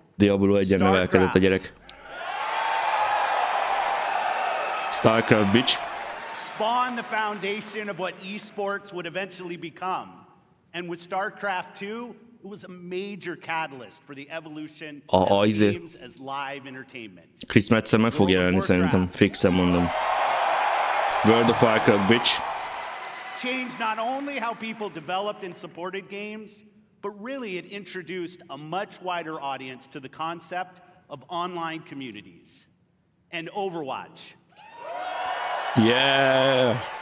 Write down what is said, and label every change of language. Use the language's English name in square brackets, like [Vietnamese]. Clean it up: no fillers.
[Hungarian] Diablo 1-en nevelkedett a gyerek. [English] Starcraft, bitch. Spawned the foundation of what esports would eventually become. And with StarCraft 2, it was a major catalyst for the evolution of games as live entertainment. [Hungarian] Chris Metzen meg fog jelenni szerintem, fixen mondom. [English] World of Warcraft, bitch. Changed not only how people developed and supported games, but really it introduced a much wider audience to the concept of online communities. And Overwatch. Yeah.